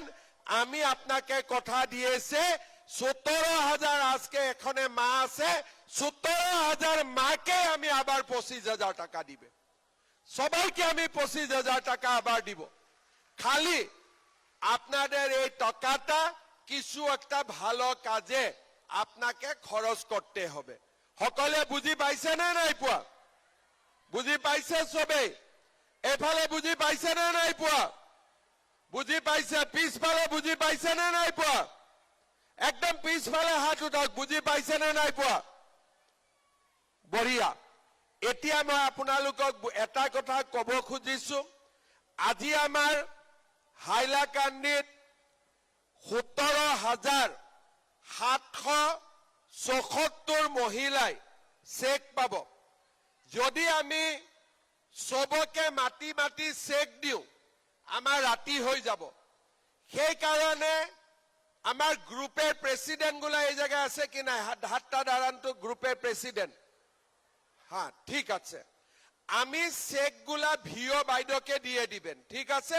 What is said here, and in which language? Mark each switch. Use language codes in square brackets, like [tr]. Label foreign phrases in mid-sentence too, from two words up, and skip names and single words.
[bn] আমি আপনাকে কথা দিয়েছে 17,000 আজকে এখানে মা আছে, 17,000 মাকে আমি আবার 25,000 টাকা দিবে। সবাইকে আমি 25,000 টাকা আবার দিব। খালি আপনাদের এই টাকাটা কিছু একটা ভালো কাজে আপনাকে খরচ করতে হবে। [as] সকলে বুঝি পাইছে না নাই পোৱা? বুঝি পাইছে সবেই? এফালে বুঝি পাইছে না নাই পোৱা? বুঝি পাইছে? পিছফালে বুঝি পাইছে না নাই পোৱা? একদম পিছফালে হাত উঠাওক, বুঝি পাইছে না নাই পোৱা? বঢ়িয়া। এতিয়া মই আপোনালোকক এটা কথা কব খুজিছো। আজি আমাৰ হাইলাকান্দিত 17,774 মহিলাই চেক পাব। [bn] যদি আমি সবকে মাটি মাটি চেক দিও আমার রাতি হয়ে যাব। সেই কারণে আমার গ্রুপের প্রেসিডেন্ট গুলা এই জায়গায় আছে কি না? হাতটা দাঁড়ান তো, গ্রুপের প্রেসিডেন্ট। হ্যাঁ ঠিক আছে, আমি চেক গুলা ভিও বাইদেউকে দিয়ে দিবেন, ঠিক আছে?